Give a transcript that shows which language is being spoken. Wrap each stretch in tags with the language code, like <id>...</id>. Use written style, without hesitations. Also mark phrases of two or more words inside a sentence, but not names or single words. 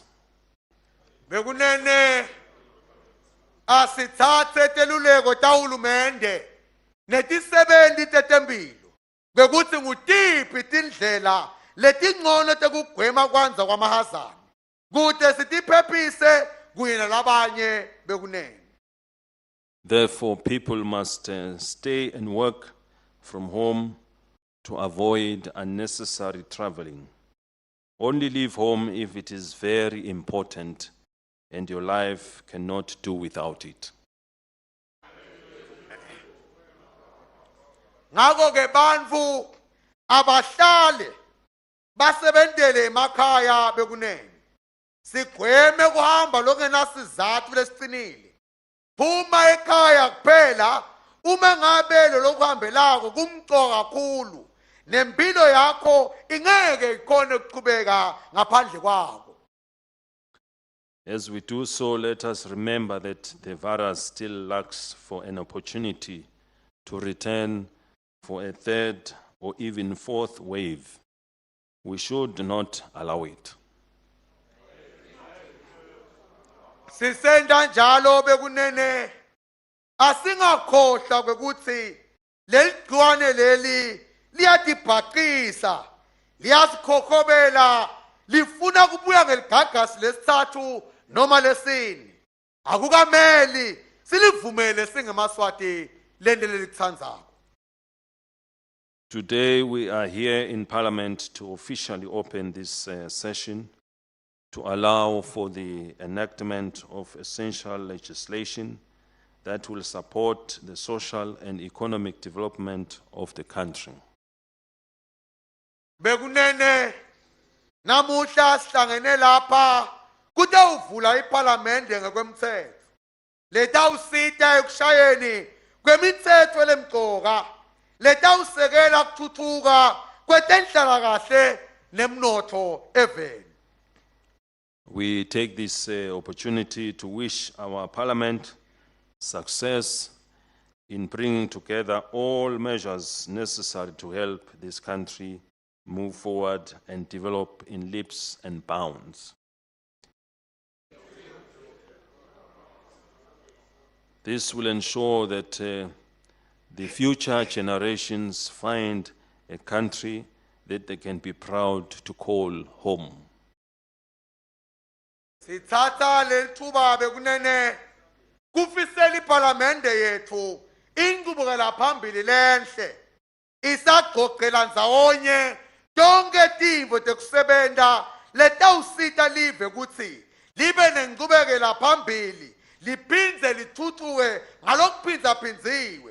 <ss>Bekunene asithathe teluleko tahulumende netisebenzi tetempilo bekuthi ngutiphi tindlela letingcono tekugwema kwanza kwamahazana kute sitiphephise kunye nalabanye bekunene.</ss> <en>Therefore, people must stay and work from home to avoid unnecessary traveling. Only leave home if it is very important and your life cannot do without it.</en> <ss>Ngako ke bantfu abahlale basebentele emakhaya bekunene. Sigweme kuhamba longenasizathu lesicinile. Phuma ekhaya kuphela uma ngabe lokuhambelako kumqoka kakhulu nempilo yakho ingeke ikhone ukuqhubeka ngaphandle kwako.</ss> <en>As we do so, let us remember that the virus still lacks for an opportunity to return for a third or even fourth wave. We should not allow it.</en> <ss>Sisenda njalo bekunene asingakhohlwa kwekuthi leligciwane leli liyatibhaqisa liyasikhokobela lifuna kubuya ngeligagasi lesithathu noma lesine. Akukameli silivumele singemaswati lento lelitsandzako.</ss> <en>Today we are here in Parliament to officially open this session to allow for the enactment of essential legislation that will support the social and economic development of the country.</en> <ss>Bekunene namuhla sihlangene lapha kutawuvula iParliamente ngekwemthetho letawusita ekushayeni kwemithetho lemqoka letawusekela kuthuthuka kwetenhlalakahle nemnotho eveni.</ss> <en>We take this opportunity to wish our Parliament success in bringing together all measures necessary to help this country move forward and develop in leaps and bounds. This will ensure that the future generations find a country that they can be proud to call home.</en> <ss>Sithatha lethuba bekunene kufisela iParliamente yethu inqubekela phambili lenhle isagqogqela ndzawonye tonke tintfo tekusebenta letawusita live ukuthi libe nenqubekela phambili liphindze lithuthuke ngalokuphindzaphindziwe.</ss>